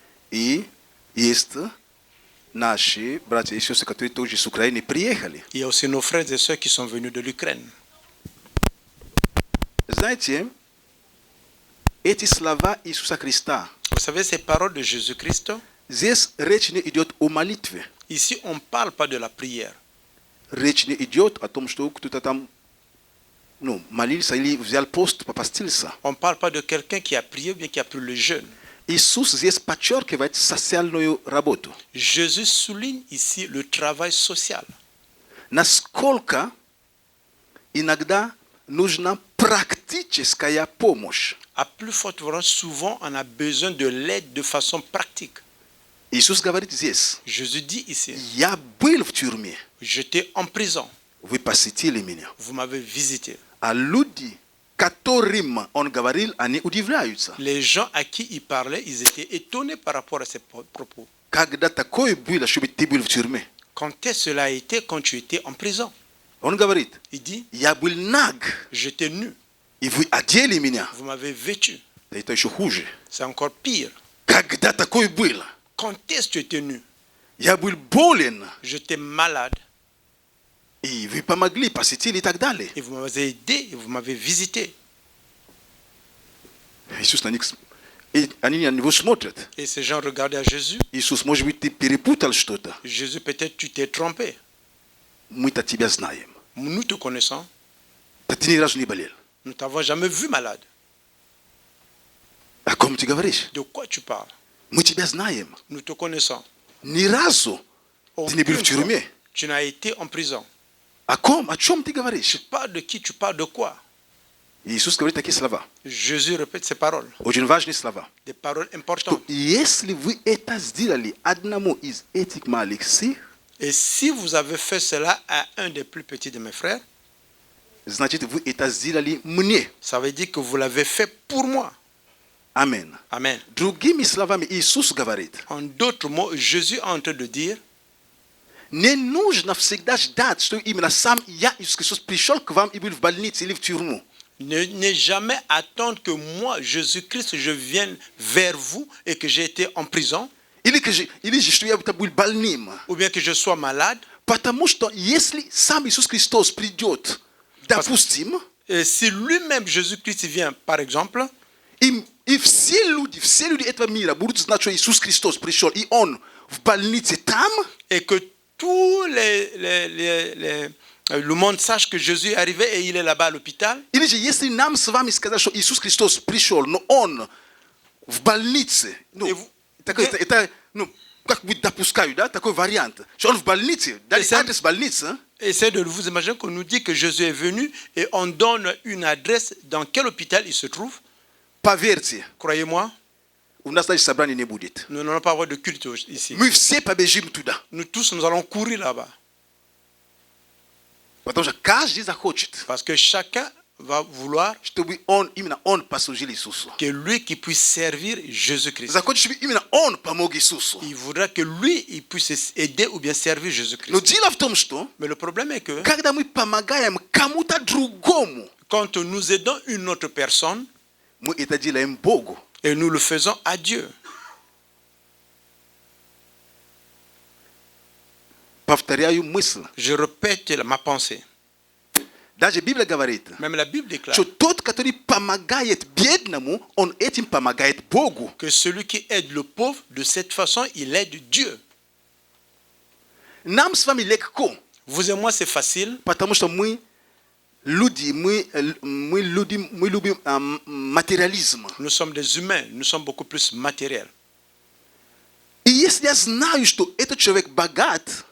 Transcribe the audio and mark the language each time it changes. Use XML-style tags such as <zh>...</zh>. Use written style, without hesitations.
<ru>И есть наши братья и сестры, которые тоже с Украины приехали.</ru> <fr>Il y a aussi nos frères et sœurs qui sont venus de l'Ukraine.</fr> <ru>Знаете, эти слова Иисуса Христа,</ru> <fr>Vous savez, ces paroles de Jésus-Christ,</fr> <ru>здесь речь не идет о молитве.</ru> <fr>ici, on ne parle pas de la prière.</fr> <ru>Речь не идет о том, что кто-то там молился или взял пост, попастился.</ru> <fr>On ne parle pas de quelqu'un qui a prié ou bien qui a pris le jeûne.</fr> <ru>Иисус здесь подчеркивает социальную работу.</ru> <fr>Jésus souligne ici le travail social.</fr> <ru>Насколько иногда нужна практическая помощь.</ru> <fr>À plus forte raison, souvent, on a besoin de l'aide de façon pratique.</fr> <ru>Иисус говорит здесь:</ru> <fr>Jésus dit ici,</fr> <ru>я был в тюрьме,</ru> <fr>j'étais en prison,</fr> <ru>вы посетили меня.</ru> <fr>vous m'avez visité.</fr> <ru>А люди, которым он говорил, они удивляются.</ru> <fr>Les gens à qui il parlait, ils étaient étonnés par rapport à ses propos.</fr> <ru>Когда такое было, чтобы ты был в тюрьме?</ru> <fr>Quand est-ce cela a été quand tu étais en prison?</fr> <ru>Он говорит:</ru> <fr>Il dit,</fr> <ru>я был наг,</ru> <fr>j'étais nu,</fr> <ru>и вы одели меня.</ru> <fr>vous m'avez vêtu.</fr> <ru>Это еще хуже.</ru> <fr>C'est encore pire.</fr> <ru>Когда такое было?</ru> <fr>Quand est-ce que tu étais nu?</fr> <ru>Я был болен,</ru> <fr>J'étais malade</fr> <ru>и вы помогли, посетили и так далее.</ru> <fr>et vous m'avez aidé et vous m'avez visité.</fr> <ru>Иисус на них, и они на него смотрят.</ru> <fr>Et ces gens regardaient à Jésus.</fr> <ru>Иисус, может быть, ты перепутал что-то.</ru> <fr>Jésus, peut-être tu t'es trompé.</fr> <ru>Мы-то тебя знаем.</ru> <fr>Nous te connaissons.</fr> <ru>Да ты ни разу не болел.</ru> <fr>Nous t'avons jamais vu malade.</fr> <ru>О ком ты говоришь?</ru> <fr>De quoi tu parles?</fr> <ru>Мы тебя знаем.</ru> <fr>Nous te connaissons.</fr> <ru>Ни разу ты не был в</ru> <fr>Aucune fois,</fr> <ru>тюрьме.</ru> <fr>tu n'as été en prison.</fr> <ru>О ком? О чем ты</ru> <fr>Tu</fr> <ru>говоришь?</ru> <fr>parles de qui? Tu parles de quoi?</fr> <ru>Иисус говорит такие слова.</ru> <fr>Jésus répète ces paroles.</fr> <ru>Очень важные слова.</ru> <fr>Des paroles</fr> <ru>То</ru> <fr>importantes.</fr> <ru>если вы это сделали одному из этих малых сих,</ru> <fr>Et si vous avez fait cela à un des plus petits de mes frères,</fr> <ru>значит, вы это сделали мне.</ru> <fr>ça veut dire que vous l'avez fait pour moi.</fr> <ru>Amen.</ru> <fr>Amen.</fr> <ru>Drugimi словами Иисус говорит:</ru> <fr>En d'autres mots, Jésus est en train de dire,</fr> <ru>не нужно всегда ждать, что именно сам я, Иисус Христос, пришел к вам и был в больнице или в тюрьму.</ru> <fr>ne jamais attendre que moi, Jésus-Christ, je vienne vers vous et que j'ai été en prison,</fr> <ru>Или что я был больным.</ru> <fr>ou bien que je sois malade.</fr> <ru>Потому что если сам Иисус Христос придет, допустим,</ru> <fr>Et si lui-même, Jésus-Christ, vient, par exemple,</fr> <ru>и все люди этого мира будут знать, что Иисус Христос пришел, и Он в больнице там,</ru> <fr>et que tout le monde sache que Jésus est arrivé et il est là-bas à l'hôpital,</fr> <ru>или же если нам с вами сказать, что Иисус Христос пришел, но Он в больнице, это, как бы допускаю, да, такой вариант, что Он в больнице, дали адрес больницы.</ru> <fr>essayez de vous imaginer qu'on nous dit que Jésus est venu et on donne une adresse dans quel hôpital il se trouve.</fr> <ru>Поверьте,</ru> <fr>Croyez-moi,</fr> <ru>у нас даже собрания не будет.</ru> <fr>nous n'allons pas avoir de culte ici.</fr> <ru>Мы все побежим туда.</ru> <fr>Nous tous, nous allons courir là-bas.</fr> <ru>Потому что каждый захочет,</ru> <fr>Parce que chacun va vouloir</fr> <ru>чтобы именно он послужил Иисусу.</ru> <fr>que lui qui puisse servir Jésus-Christ.</fr> <ru>Захочет, чтобы именно он помог Иисусу.</ru> <fr>Il voudra que lui, il puisse aider ou bien servir Jésus-Christ.</fr> <ru>Но дело в том, что</ru> <fr>Mais le problème est que</fr> <ru>когда мы помогаем кому-то другому,</ru> <fr>quand nous aidons une autre personne,</fr> <ru>мы это делаем Богу.</ru> <fr>et nous le faisons à Dieu.</fr> <ru>Повторяю мысль.</ru> <fr>Je répète ma pensée.</fr> <ru>Даже Библия говорит,</ru> <fr>Même la Bible déclare</fr> <ru>что тот, который помогает бедному, он этим помогает Богу.</ru> <fr>que celui qui aide le pauvre, de cette façon, il aide Dieu.</fr> <ru>Нам с вами легко,</ru> <fr>Vous et moi, c'est facile</fr> <ru>потому что мы любим материализм.</ru> <fr>nous sommes des humains, nous sommes beaucoup plus matériels.</fr> <ru>И если я знаю, что этот человек богат,</ru>